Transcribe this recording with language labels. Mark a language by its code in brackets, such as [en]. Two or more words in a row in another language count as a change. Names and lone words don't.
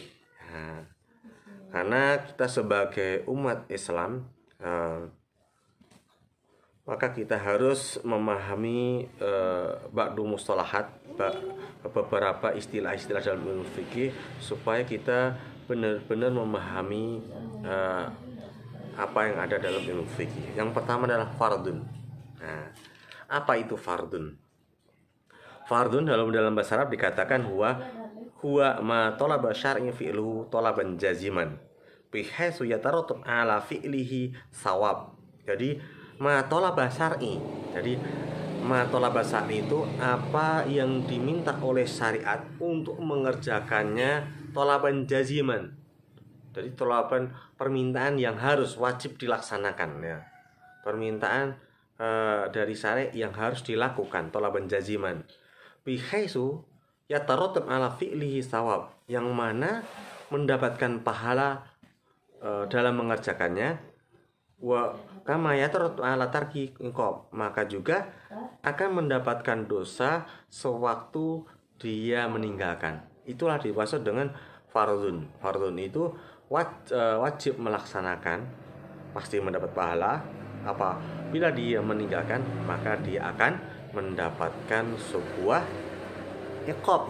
[id] Nah, karena kita sebagai umat Islam maka kita harus memahami [ar] بعض مصطلحات, [id] beberapa istilah-istilah dalam ilmu fikih, supaya kita benar-benar memahami apa yang ada dalam ilmu fikih. Yang pertama adalah fardun. Nah, apa itu fardun? Fardun dalam bahasa Arab dikatakan [ar] هو ما طلب الشارع فعله طلبا جازما بحيث يترتب على فعله ثواب. [id] Jadi [ar] ما طلب الشارع. [id] Jadi [ar] ما طلب الشارع [id] itu apa yang diminta oleh syariat untuk mengerjakannya [ar] طلبا جازما. [id] Jadi talaban permintaan yang harus wajib dilaksanakan ya. Permintaan dari syariat yang harus dilakukan [ar] طلبا جازما. بحيث يترتب على فعله ثواب, [id] yang mana mendapatkan pahala dalam mengerjakannya, [ar] وكما يترتب على ترك عقاب, [id] maka juga akan mendapatkan dosa sewaktu dia meninggalkan. Itulah dimaksud dengan fardun. Fardun itu wajib melaksanakan, pasti mendapat pahala. Apabila dia meninggalkan, maka dia akan mendapatkan sebuah iqab.